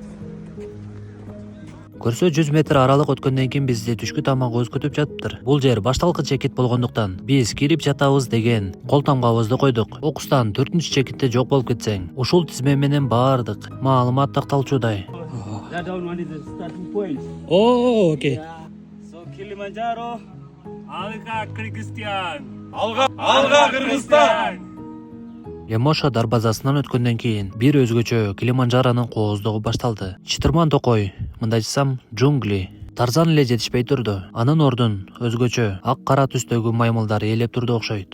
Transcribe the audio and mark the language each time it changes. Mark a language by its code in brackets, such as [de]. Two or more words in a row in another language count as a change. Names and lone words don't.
[ky] Көрсө 100 метр аралык өткөндөн кийин бизди түшкү тамагыбыз күтүп жатыптыр. Бул жер башталкы чекит болгондуктан биз кирип жатабыз деген кол тамгабызды койдук. Окустан 4-чү чекитте жок болуп кетсең, ушул тизме менен баардык маалымат такталчудай. [en] That one is the starting point. [ky] О, окей. [en] So Kilimanjaro. [ky] Алга Кыргызстан. Алга Кыргызстан. Лемоша дарбазасынан өткөндөн кийин бир өзгөчө Килиманджаронун кооздугу башталды. Чытырман токой, мындайчасам джунгли. Тарзан эле жетишпей турду. Анын ордун өзгөчө ак кара түстөгү маймылдар ээлеп турду окшойт.